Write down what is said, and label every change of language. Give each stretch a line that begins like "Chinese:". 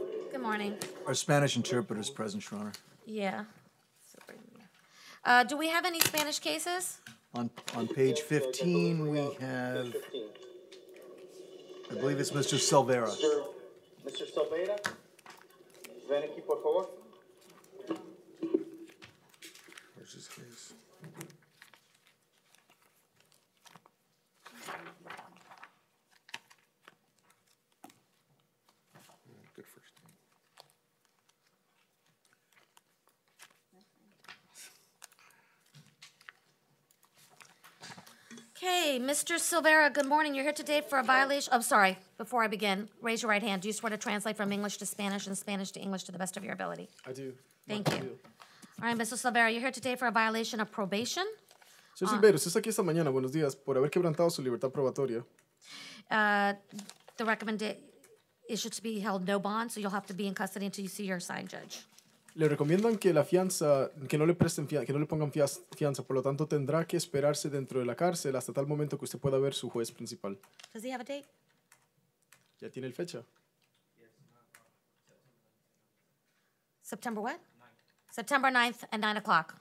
English: Good morning. Our Spanish interpreter is present, Your Honor. Yeah. Do we have any Spanish cases? On page 15, we have, I believe it's Mr. Silvera. Mr.
Spanish: Silvera, ven aquí, por favor.
English: Where's his case? Good first name. Okay, Mr. Silvera, good morning. You're here today for a violation, oh, sorry, before I begin, raise your right hand. Do you swear to translate from English to Spanish and Spanish to English to the best of your ability? I do. Thank you. All right, Mr. Silvera, you're here today for a violation of probation.
Spanish: Señor Silveira, usted está aquí esta mañana, buenos días, por haber quebrantado su libertad probatoria.
English: The recommendation is to be held no bond, so you'll have to be in custody until you see your assigned judge.
Spanish: Le recomiendan que la fianza, que no le presten que no le pongan fianza, por lo tanto tendrá que esperarse dentro de la cárcel hasta tal momento que usted pueda ver su juez principal.
English: Does he have a date?
Spanish: ¿Ya tiene el fecha?
English: September what? 9th. September 9th at 9 o'clock.